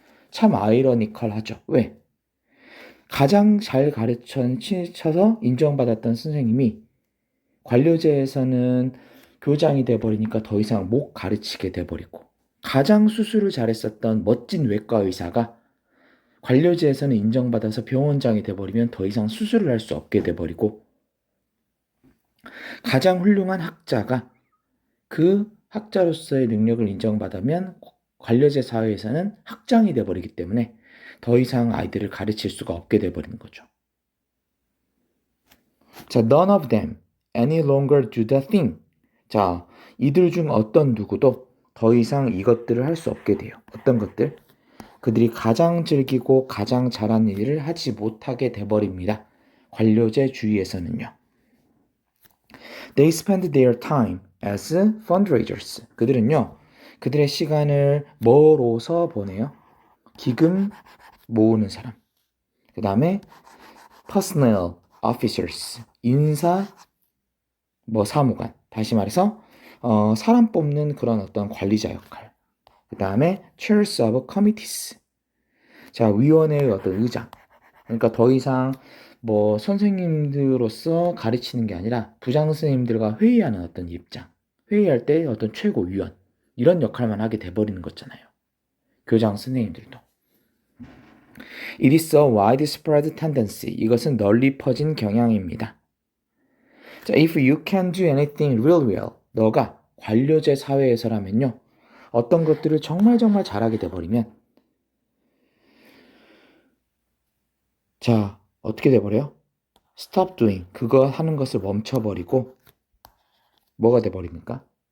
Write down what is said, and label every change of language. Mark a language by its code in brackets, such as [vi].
[ko] 참 아이러니컬하죠. 왜? 가장 잘 가르쳐서 인정받았던 선생님이 관료제에서는 교장이 돼버리니까 더 이상 못 가르치게 돼버리고 가장 수술을 잘했었던 멋진 외과 의사가 관료제에서는 인정받아서 병원장이 돼버리면 더 이상 수술을 할 수 없게 돼버리고 가장 훌륭한 학자가 그 학자로서의 능력을 인정받으면 관료제 사회에서는 학장이 돼버리기 때문에 더 이상 아이들을 가르칠 수가 없게 돼버리는 거죠. [en] 자, none of them any longer do the thing. [ko] 자, 이들 중 어떤 누구도 더 이상 이것들을 할 수 없게 돼요. 어떤 것들? 그들이 가장 즐기고 가장 잘하는 일을 하지 못하게 돼버립니다. 관료제 주의에서는요. [en] They spend their time as fundraisers. [ko] 그들은요, 그들의 시간을 뭐로서 보내요? 기금 모으는 사람. 그 다음에 [en] personnel officers. [ko] 인사 사무관. 다시 말해서 사람 뽑는 그런 어떤 관리자 역할. 그 다음에 [en] chairs of committees. [ko] 자, 위원회의 어떤 의장. 그러니까 더 이상 선생님들로서 가르치는 게 아니라 부장 선생님들과 회의하는 어떤 입장. 회의할 때 어떤 최고위원. 이런 역할만 하게 돼버리는 거잖아요. 교장 선생님들도. [en] It is a widespread tendency. [ko] 이것은 널리 퍼진 경향입니다. [en] 자, if you can do anything real well. [ko] 너가 관료제 사회에서라면요. 어떤 것들을 정말 잘하게 돼버리면 자, 어떻게 돼버려요? [en] stop doing. [ko] 그거 하는 것을 멈춰버리고 뭐가 돼버립니까?